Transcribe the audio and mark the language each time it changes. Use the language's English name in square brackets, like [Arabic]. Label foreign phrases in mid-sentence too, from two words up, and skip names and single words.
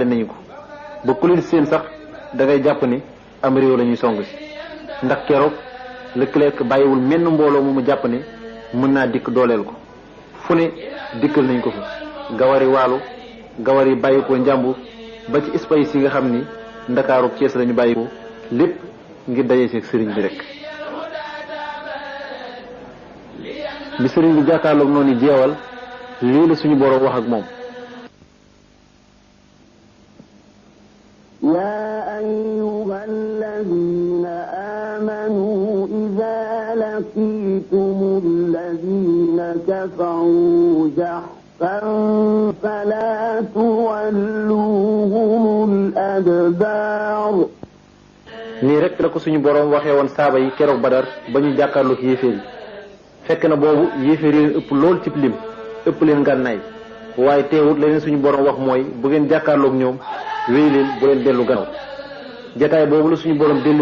[Wolof] nañu ko ba ku leen seen sax da ngay jàpp ne am réew la ñuy song si ndax keroog Leclerc bàyyiwul menn mbooloo mu jàpp ne mën naa dikk dooleel ko fu ne dikkal nañ ko fa gawari waalo gawar yi bàyyi ko njàmbur ba ci espace yi nga xam ni ndakaaru Cees lañu bàyyi ko lépp ngir daje seeg sëriñ bi rek bi sëriñ bi jàkkaarloog noonu jeewal lii la suñu boroom wax ak moom [Arabic] يا أيها الذين آمنوا إذا لقيتم الذين كفروا زحفا فلا تولوهم الأدبار [Wolof] nii rek la ko suñu boroom waxee woon saaba yi keroog Badar ba ñu jàkkaarloog yéeféer yi fekk na boobu yéeféer yi leen ëpp lool ci lim ëpp leen ngànnaay waaye teewut leneen suñu boroom wax mooy bu ngeen jàkkaarloog ñoom wéy leen bu leen dellu gannaaw jataay boobu la suñu borom dellu